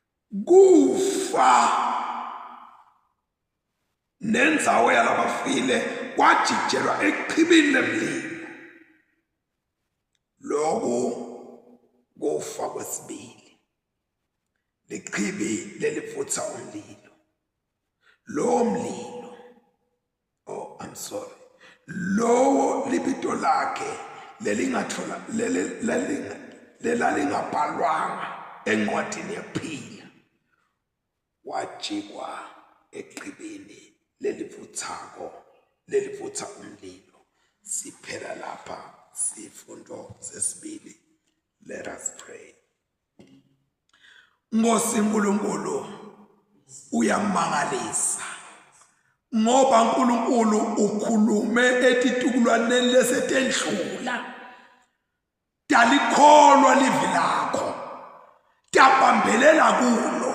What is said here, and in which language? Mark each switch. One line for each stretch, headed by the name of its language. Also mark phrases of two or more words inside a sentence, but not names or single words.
Swati: kufa nendzawo yalabafile kwajijelwa echibini lemlilo. Lokhu kufa kwesibili, lichibi lelivutha umlilo. Lo mlilo,
English: oh I'm sorry,
Swati: lowo libito lakhe lelingathola lelalingabhalwanga encwadini yephila, wajikwa echibini lelivutha umlilo. Siphela lapha sifundo sesibili.
English: Let us pray.
Swati: Nkosi uNkulunkulu uyamangalisa, ngoba uNkulunkulu ukhulume etitukulwaneni lesetendlula. Dalikholwa livi lakho, dabambelela kulo.